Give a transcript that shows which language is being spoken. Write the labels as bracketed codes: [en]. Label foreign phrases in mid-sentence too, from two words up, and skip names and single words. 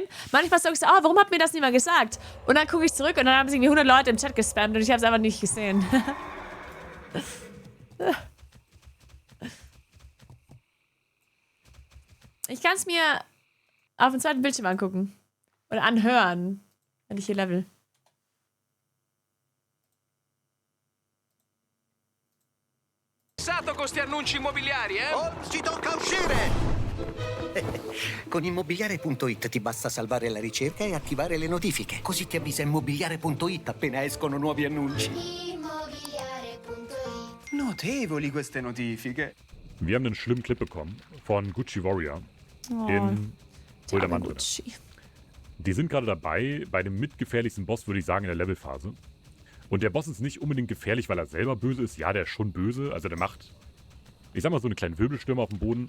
[de] Manchmal sage ich so, warum hat mir das niemand gesagt? Und dann gucke ich zurück und dann haben sie irgendwie 100 Leute im Chat gespammt und ich habe es einfach nicht gesehen. Ich kann es mir auf dem zweiten Bildschirm angucken. Oder anhören, wenn ich hier level. [it] Con sti annunci immobiliari, eh? Oh, ci tocca uscire! Con immobiliare.it ti basta salvare la ricerca e attivare le notifiche. Così ti avvisa immobiliare.it appena escono nuovi annunci. Notevoli queste notifiche. [de] Wir haben einen schlimmen Clip bekommen von Gucci Warrior in Uldermann drin. Die sind gerade dabei, bei dem mitgefährlichsten Boss, würde ich sagen, in der Levelphase. Und der Boss ist nicht unbedingt gefährlich, weil er selber böse ist. Ja, der ist schon böse. Also der macht, ich sag mal, so eine kleine Wirbelstürme auf dem Boden.